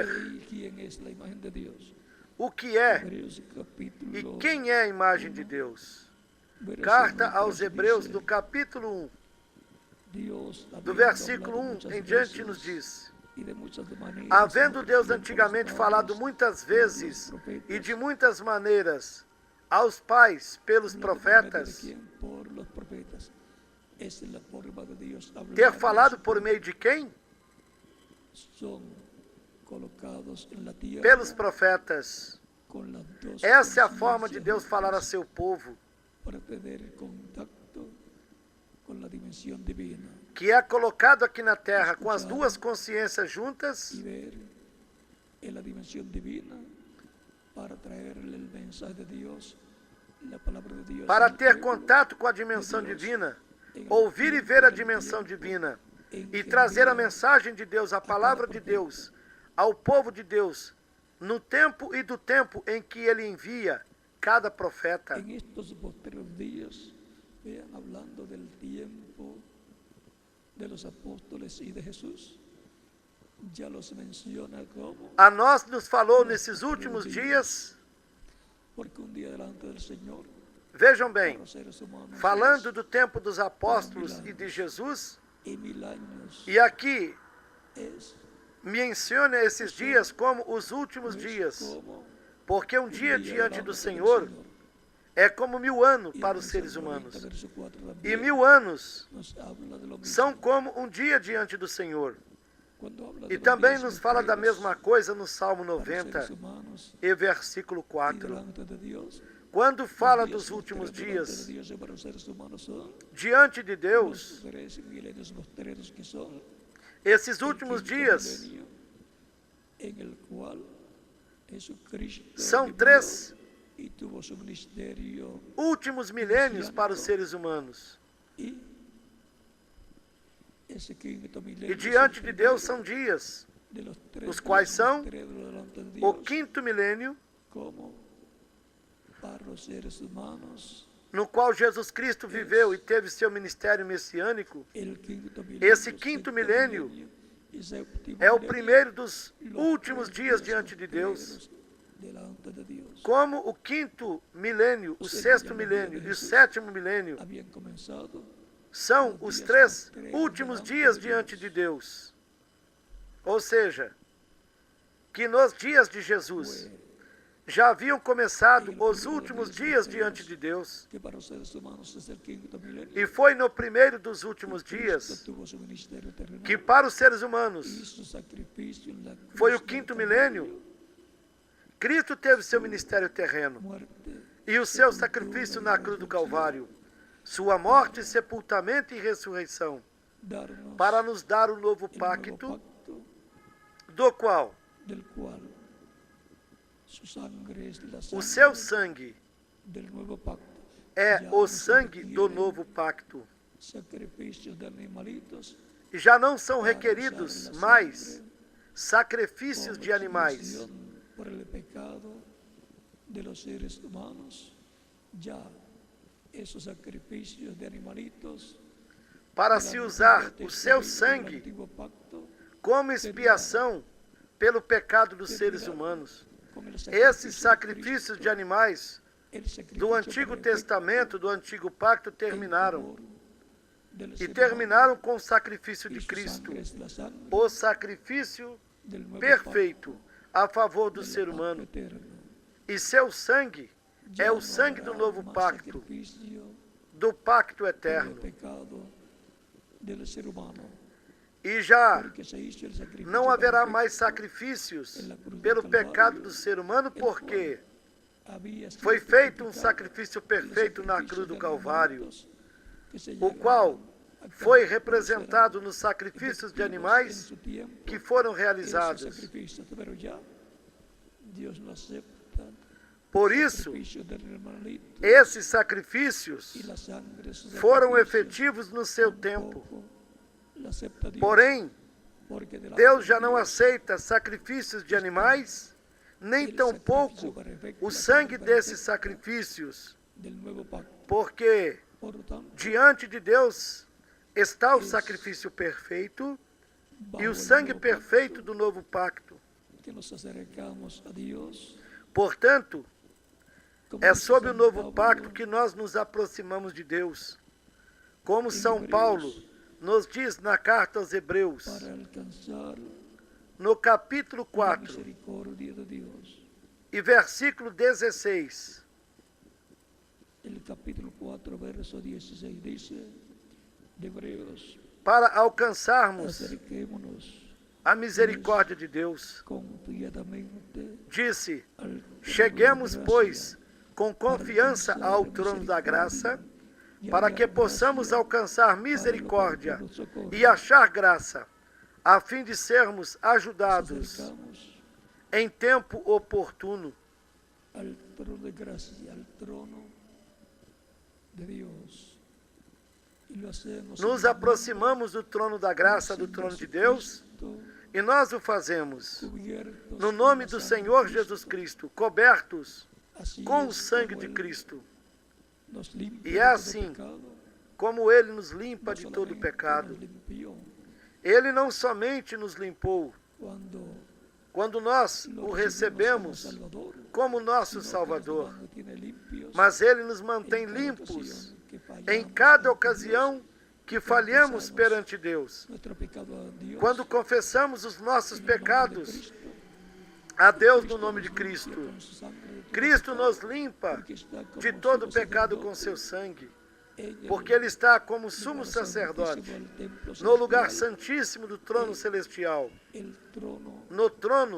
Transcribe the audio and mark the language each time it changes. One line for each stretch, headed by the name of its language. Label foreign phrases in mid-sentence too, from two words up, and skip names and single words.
Spanish: quién es la imagen de Dios.
Portuguese: o que é
Spanish: Hebreos
Portuguese: e
Spanish: capítulo
Portuguese: quem é a imagem de Deus.
Spanish: verso
Portuguese: Carta
Spanish: 1
Portuguese: aos Hebreus,
Spanish: dice,
Portuguese: do capítulo 1,
Spanish: Dios,
Portuguese: do
Spanish: habiendo
Portuguese: versículo
Spanish: hablado
Portuguese: 1
Spanish: muchas
Portuguese: em diante,
Spanish: veces
Portuguese: nos diz:
Spanish: y de muchas maneiras,
Portuguese: havendo
Spanish: en
Portuguese: Deus
Spanish: otro tiempo
Portuguese: antigamente
Spanish: los
Portuguese: falado
Spanish: padres,
Portuguese: muitas
Spanish: por los
Portuguese: vezes
Spanish: profetas,
Portuguese: e de muitas maneiras aos pais pelos
Spanish: no por medio de
Portuguese: profetas,
Spanish: quién, por los profetas. Es la forma de Dios hablar.
Portuguese: ter falado por meio de quem?
Spanish: son colocados en la tierra
Portuguese: pelos profetas.
Spanish: con las dos
Portuguese: Essa é a forma de
Spanish: conciencias
Portuguese: Deus falar a
Spanish: juntas
Portuguese: seu povo,
Spanish: para tener contacto con la dimensión divina
Portuguese: que é colocado aqui na terra com as duas consciências juntas
Spanish: y ver en la dimensión divina para traerle el mensaje de Dios, la palabra de Dios
Portuguese: para
Spanish: al
Portuguese: ter
Spanish: pueblo,
Portuguese: contato com a dimensão divina, ouvir e ver a dimensão divina e trazer a mensagem de Deus, a palavra de Deus, ao povo de Deus, no tempo e do tempo em que Ele envia cada profeta.
Spanish: en estos posteriores días, vean, hablando del tiempo de los apóstoles y de Jesús, ya los menciona como,
Portuguese: A nós nos falou nesses últimos dias,
Spanish: porque un día delante del Señor,
Portuguese: vejam
Spanish: para
Portuguese: bem,
Spanish: los seres humanos,
Portuguese: falando do tempo dos apóstolos e de Jesus,
Spanish: y 1000 años
Portuguese: e aqui
Spanish: es
Portuguese: menciona esses dias como os últimos dias,
Spanish: como
Portuguese: porque um
Spanish: un
Portuguese: dia
Spanish: día
Portuguese: diante
Spanish: delante
Portuguese: do
Spanish: del
Portuguese: Senhor
Spanish: Señor.
Portuguese: é como 1000 anos
Spanish: Y
Portuguese: para
Spanish: en
Portuguese: os
Spanish: el
Portuguese: seres
Spanish: Salmo 90,
Portuguese: humanos.
Spanish: verso 4
Portuguese: E
Spanish: también
Portuguese: 1000 anos
Spanish: nos habla de lo mismo.
Portuguese: são como um dia diante do Senhor.
Spanish: Cuando habla
Portuguese: E
Spanish: de los
Portuguese: também
Spanish: días
Portuguese: nos fala da
Spanish: venideros
Portuguese: mesma coisa no Salmo para os seres 90 humanos e versículo
Spanish: y
Portuguese: 4.
Spanish: delante de Dios.
Portuguese: Quando
Spanish: Los
Portuguese: fala
Spanish: días
Portuguese: dos últimos
Spanish: posteriores delante
Portuguese: dias
Spanish: de Dios y para los seres humanos son
Portuguese: diante de
Spanish: los
Portuguese: Deus,
Spanish: 13 milenios posteriores que son
Portuguese: esses
Spanish: el
Portuguese: últimos
Spanish: quinto
Portuguese: dias
Spanish: milenio en el cual Jesucristo
Portuguese: são
Spanish: vivió
Portuguese: 3
Spanish: y tuvo su ministerio
Portuguese: últimos milênios para os seres humanos.
Spanish: y ese quinto
Portuguese: E
Spanish: milenio es
Portuguese: diante
Spanish: el
Portuguese: de Deus
Spanish: primero
Portuguese: são dias.
Spanish: de los tres
Portuguese: os quais
Spanish: días
Portuguese: são
Spanish: posteriores delante de
Portuguese: O
Spanish: Dios,
Portuguese: quinto milênio,
Spanish: como para los seres humanos.
Portuguese: no qual Jesus Cristo viveu e teve seu ministério messiânico,
Spanish: El quinto
Portuguese: esse
Spanish: milenio,
Portuguese: quinto
Spanish: sexto
Portuguese: milênio
Spanish: milenio y séptimo
Portuguese: é o
Spanish: milenio,
Portuguese: primeiro dos
Spanish: los
Portuguese: últimos
Spanish: tres
Portuguese: dias
Spanish: días
Portuguese: diante de Deus.
Spanish: postreros delante de Dios.
Portuguese: Como o quinto milênio, o sexto milênio e o sétimo milênio
Spanish: Habían comenzado
Portuguese: são os 3 últimos dias diante de Deus. Ou seja, que nos dias de Jesus já haviam começado os últimos dias diante de Deus.
Spanish: que para los seres humanos es el quinto milenio.
Portuguese: E foi no primeiro dos últimos
Spanish: Cristo
Portuguese: dias
Spanish: tuvo su ministerio terrenal,
Portuguese: que para os seres humanos
Spanish: hizo sacrificio en la cruz
Portuguese: foi o
Spanish: del
Portuguese: quinto
Spanish: Calvario,
Portuguese: milênio. Cristo teve seu ministério terreno
Spanish: muerte,
Portuguese: e o seu sacrifício na cruz do Calvário, sua morte, sepultamento e ressurreição,
Spanish: darnos
Portuguese: para nos dar o novo
Spanish: el nuevo pacto,
Portuguese: pacto do qual
Spanish: del cual su sangre es la
Portuguese: o
Spanish: sangre
Portuguese: seu sangue
Spanish: del nuevo pacto.
Portuguese: é
Spanish: Ya
Portuguese: o
Spanish: no
Portuguese: sangue
Spanish: se
Portuguese: do
Spanish: requieren
Portuguese: novo pacto.
Spanish: sacrificios de animalitos
Portuguese: E já não são
Spanish: para
Portuguese: requeridos
Spanish: usar la
Portuguese: mais
Spanish: sangre
Portuguese: sacrifícios
Spanish: como
Portuguese: de animais,
Spanish: expiación por el pecado de los seres humanos. Ya esos sacrificios de animalitos
Portuguese: para se usar o seu
Spanish: del
Portuguese: sangue
Spanish: antiguo pacto,
Portuguese: como expiação pelo pecado dos seres humanos.
Spanish: con el
Portuguese: Esses
Spanish: sacrificio de
Portuguese: sacrifícios
Spanish: Cristo,
Portuguese: de animais
Spanish: el
Portuguese: do
Spanish: sacrificio
Portuguese: Antigo
Spanish: perfecto
Portuguese: Testamento, do Antigo Pacto,
Spanish: en
Portuguese: terminaram.
Spanish: favor del
Portuguese: E
Spanish: ser
Portuguese: terminaram com o sacrifício
Spanish: humano,
Portuguese: de
Spanish: y su
Portuguese: Cristo,
Spanish: sangre es la sangre
Portuguese: o sacrifício
Spanish: del nuevo
Portuguese: perfeito a favor do
Spanish: pacto,
Portuguese: ser
Spanish: del
Portuguese: humano.
Spanish: pacto eterno.
Portuguese: E seu sangue
Spanish: Ya
Portuguese: é o
Spanish: no
Portuguese: sangue do
Spanish: habrá
Portuguese: novo
Spanish: más
Portuguese: pacto,
Spanish: sacrificio
Portuguese: do pacto
Spanish: por el
Portuguese: eterno.
Spanish: pecado del ser humano,
Portuguese: E já
Spanish: porque se hizo el sacrificio
Portuguese: não haverá
Spanish: perfecto.
Portuguese: mais sacrifícios pelo pecado do ser humano, porque
Spanish: Había sido
Portuguese: foi feito um
Spanish: sacrificado
Portuguese: sacrifício
Spanish: el
Portuguese: perfeito na
Spanish: sacrificio
Portuguese: cruz do
Spanish: de
Portuguese: Calvário,
Spanish: animalitos que se
Portuguese: o
Spanish: llegaron
Portuguese: qual
Spanish: a
Portuguese: foi
Spanish: conocer
Portuguese: representado nos sacrifícios de
Spanish: efectivos
Portuguese: animais
Spanish: en su tiempo,
Portuguese: que foram
Spanish: esos
Portuguese: realizados.
Spanish: sacrificios, pero ya Dios no acepta
Portuguese: Por isso,
Spanish: sacrificio del animalito,
Portuguese: esses sacrifícios
Spanish: y la sangre de esos
Portuguese: foram
Spanish: sacrificios
Portuguese: efetivos no seu tempo.
Spanish: tampoco la acepta Dios,
Portuguese: Porém,
Spanish: porque delante
Portuguese: Deus
Spanish: de
Portuguese: já não
Spanish: Dios,
Portuguese: aceita sacrifícios de animais, nem
Spanish: el
Portuguese: tampouco
Spanish: sacrificio perfecto,
Portuguese: o
Spanish: la
Portuguese: sangue
Spanish: sangre
Portuguese: desses
Spanish: perfecta
Portuguese: sacrifícios,
Spanish: del nuevo pacto.
Portuguese: porque
Spanish: Por lo tanto,
Portuguese: diante de Deus está o sacrifício perfeito
Spanish: bajo
Portuguese: e o
Spanish: el
Portuguese: sangue
Spanish: nuevo
Portuguese: perfeito
Spanish: pacto,
Portuguese: do novo pacto.
Spanish: que nos acercamos a Dios,
Portuguese: Portanto,
Spanish: como
Portuguese: é
Spanish: dice
Portuguese: sob o
Spanish: San
Portuguese: novo
Spanish: Pablo,
Portuguese: pacto que nós nos aproximamos de Deus. Como em São Hebreus, Paulo nos diz na carta aos Hebreus,
Spanish: para alcanzar
Portuguese: no capítulo
Spanish: la
Portuguese: 4
Spanish: misericordia de Dios.
Portuguese: e versículo 16,
Spanish: El capítulo 4, verso 16 dice de Hebreos,
Portuguese: para alcançarmos
Spanish: acerquémonos
Portuguese: a misericórdia de Deus.
Spanish: confiadamente
Portuguese: Disse:
Spanish: al trono
Portuguese: cheguemos,
Spanish: de
Portuguese: pois,
Spanish: gracia,
Portuguese: com confiança ao trono da graça, para que possamos alcançar misericórdia e achar graça, a fim de sermos
Spanish: nos
Portuguese: ajudados
Spanish: acercamos
Portuguese: em tempo oportuno.
Spanish: al trono de gracia, al trono de Dios. Y lo hacemos
Portuguese: Nos
Spanish: en
Portuguese: aproximamos do trono da graça, do trono de Deus,
Spanish: Jesucristo,
Portuguese: e nós o fazemos
Spanish: cubiertos
Portuguese: no
Spanish: con
Portuguese: nome
Spanish: la
Portuguese: do
Spanish: sangre
Portuguese: Senhor
Spanish: de Cristo.
Portuguese: Jesus Cristo, cobertos
Spanish: Así
Portuguese: com o
Spanish: es
Portuguese: sangue
Spanish: como
Portuguese: de
Spanish: Él
Portuguese: Cristo,
Spanish: nos limpia
Portuguese: E
Spanish: de
Portuguese: é
Spanish: todo
Portuguese: assim
Spanish: pecado,
Portuguese: como Ele nos limpa
Spanish: no
Portuguese: de todo
Spanish: solamente
Portuguese: pecado.
Spanish: nos limpió
Portuguese: Ele não somente nos limpou quando nós
Spanish: lo
Portuguese: o
Spanish: recibimos
Portuguese: recebemos
Spanish: como Salvador,
Portuguese: como nosso
Spanish: sino que nos
Portuguese: Salvador,
Spanish: mantiene limpios
Portuguese: mas Ele nos
Spanish: en
Portuguese: mantém
Spanish: cada
Portuguese: limpos
Spanish: ocasión que fallamos
Portuguese: em cada
Spanish: ante
Portuguese: ocasião
Spanish: Dios.
Portuguese: que falhamos perante Deus.
Spanish: Nuestro pecado a Dios,
Portuguese: Quando confessamos os nossos
Spanish: en el nombre de
Portuguese: pecados
Spanish: Cristo,
Portuguese: a Deus
Spanish: Cristo
Portuguese: no nome de
Spanish: nos limpia
Portuguese: Cristo,
Spanish: con su sangre de todo
Portuguese: Cristo
Spanish: pecado,
Portuguese: nos limpa
Spanish: porque está como
Portuguese: de todo
Spanish: sumo
Portuguese: pecado
Spanish: sacerdote
Portuguese: com seu sangue,
Spanish: en el
Portuguese: porque Ele está como sumo
Spanish: lugar
Portuguese: sacerdote
Spanish: santísimo del templo
Portuguese: no lugar
Spanish: celestial,
Portuguese: santíssimo do trono celestial,
Spanish: el trono
Portuguese: no trono